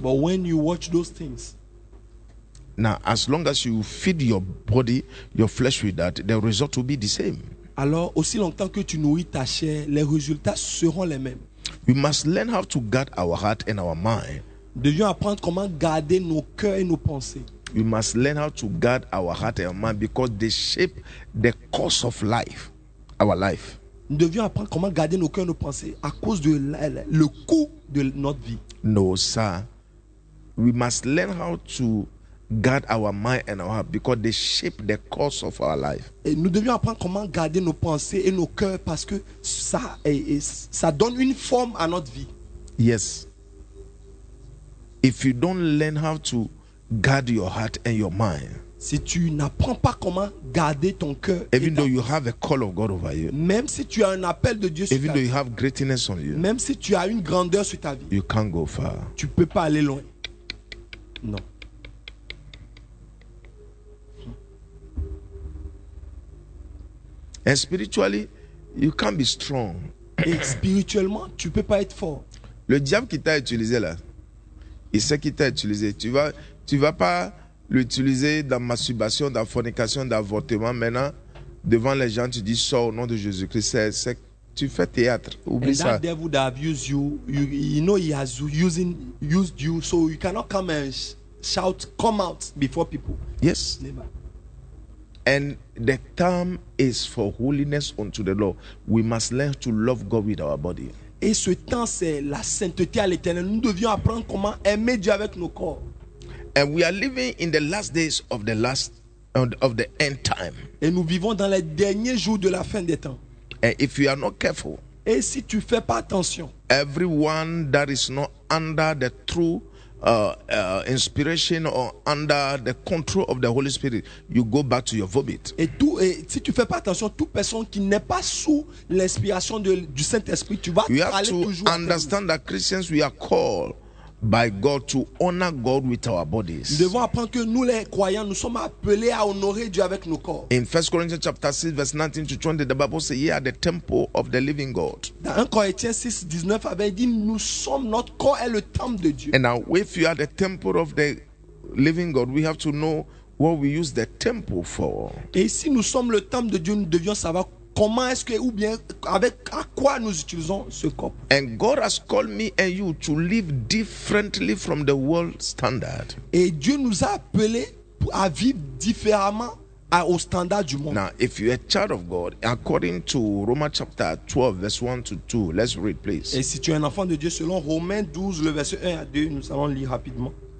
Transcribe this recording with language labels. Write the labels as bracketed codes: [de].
[en] But when you watch those things. Now, as long as you feed your body, your flesh with that, the result will be the same. [fr] Alors, aussi longtemps que tu nourris ta chair, les résultats seront les mêmes. [en] We must learn how to guard our heart and our mind. [fr] Devions apprendre comment garder nos cœurs et nos pensées. [en] We must learn how to guard our heart and our mind because they shape the course of life, our life. [fr] Nous devions apprendre comment garder nos cœurs et nos pensées à cause de le coût de notre vie. [en] No, sir. We must learn how to guard our mind and our heart because they shape the course of our life. [fr] Et nous devions apprendre comment garder nos pensées et nos cœurs parce que ça, ça donne une forme à notre vie. [en] Yes. If you don't learn how to guard your heart and your mind, [fr] si tu n'apprends pas comment garder ton cœur, [en] even though you have a call of God over you, [fr] même si tu as un appel de Dieu sur ta vie, [en] even though you have greatness on you, [fr] même si tu as une grandeur sur ta vie, [en] you can't go far. [fr] Tu peux pas aller loin. Non. [en] And spiritually, you can't be strong. [fr] Et spirituellement, tu peux pas être fort. Le diable qui t'a utilisé là, il sait qu'il t'a utilisé. Tu vas pas l'utiliser dans masturbation, dans fornication, dans avortement. Maintenant, devant les gens, tu dis sors au nom de Jésus-Christ. C'est tu fais théâtre. Oublie [en] and [fr] ça. [en] And that devil that abused you, you know he has used you, so you cannot come and shout, come out before people. Yes. Never. And the term is for holiness unto the Lord. We must learn to love God with our body. [fr] Et ce temps, c'est la sainteté à l'Éternel. Nous devions apprendre comment aimer Dieu avec nos corps. [en] And we are living in the last days of the last of the end time. [fr] Et nous vivons dans les derniers jours de la fin des temps. [en] And if you are not careful, [fr] et si tu fais pas attention, [en] everyone that is not under the true inspiration or under the control of the Holy Spirit, you go back to your vomit. [fr] Et si tu fais pas attention, toute personne qui n'est pas sous l'inspiration du Saint-Esprit, tu vas aller toujours. [en] You have to understand that Christians we are called by God to honor God with our bodies. [fr] Nous devons apprendre que nous les croyants, nous sommes appelés à honorer Dieu avec nos corps. [en] In 1 Corinthians chapter 6 verse 19 to 20, the Bible says, "Ye are the temple of the living God." [fr] Dans 1 Corinthiens 6 19, avait dit, nous sommes notre corps est le temple de Dieu. [en] And now, if you are the temple of the living God, we have to know what we use the temple for. [fr] Et si nous sommes le temple de Dieu, nous devions savoir comment est-ce que ou bien avec à quoi nous utilisons ce corps? [en] And God has called me and you to live differently from the world standard. [fr] Et Dieu nous a appelé à vivre différemment au standard du monde. [en] Now, if you are a child of God, according to Romans chapter 12, verse 1 to 2, let's read, please. [fr] Et si tu es un enfant de Dieu, selon Romains 12, le verset 1 à 2, nous allons lire rapidement.